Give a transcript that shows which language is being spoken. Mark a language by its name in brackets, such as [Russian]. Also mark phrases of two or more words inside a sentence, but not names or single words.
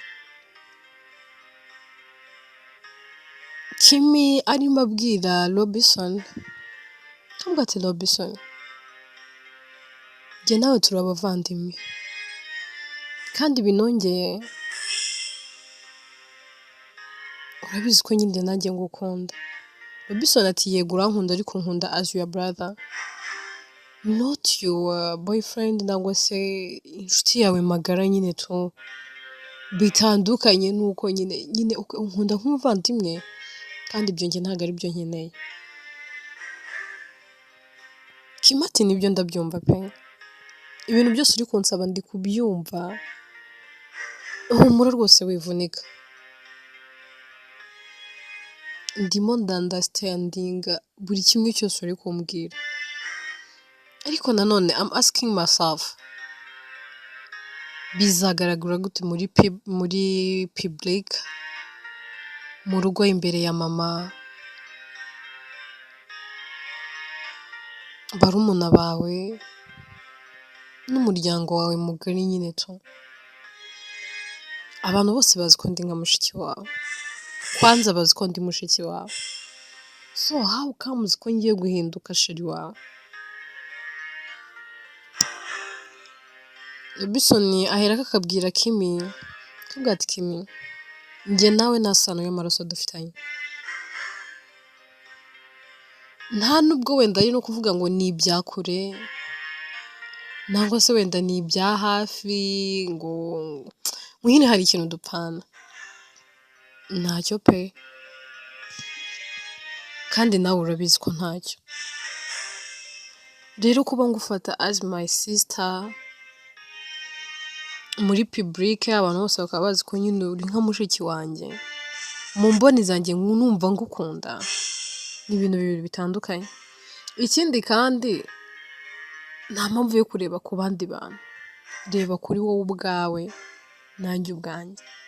[Kinyarwanda] Kimi arimo abwira Robinson, avuga ati Robinson, jye nawe turi abavandimwe kandi binongeye urabizi ko nyine nanjye ngukunda. Robinson ati yego urankunda ariko nkunda [English] as your brother, not your boyfriend [Kinyarwanda] nangwa se inshuti yawe magara nyine tu, bitandukanye nuko nyine unkunda nk'umuvandimwe kandi ibyo njye ntabwo ari byo nkeneye. Kimi ati nibyo ndabyumva pe, ibintu byose uri kunsaba ndi kubyumva, humura rwose wivunika, ndimo ndandastandinga buri kimwe cyose uri kumbwira, ariko nanone [English] I'm asking myself, [Kinyarwanda] bizagaragara gute muri public, mu rugo imbere ya mama, barumuna bawe n'umuryango wawe mugari nyine tu, abantu bose bazi ko ndi nka mushiki wawe, kwanza bazi ko ndi mushiki wawe, [English] so how comes [Kinyarwanda] ko ngiye guhinduka sheri wawe? Robinson aherako akabwira Kimi, akabwira ati Kimi, njye nawe nta sano y'amaraso dufitanye, nta nubwo wenda ari no kuvuga ngo ni ibya kure nangwa se wenda ni ibya hafi ngo nyine hari ikintu dupfana, ntacyo pe, kandi nawe urabizi ko ntacyo. Rero kuba ngufata [English] as my sister [Kinyarwanda] muri public, abantu bose bakaba bazi ko nyine uri nka mushiki wanjye, mu mboni zanjye numva ngukunda, ni ibintu bibiri bitandukanye. Ikindi kandi nta mpamvu yo kureba ku bandi bantu, reba kuri wowe ubwawe nanjye ubwanjye.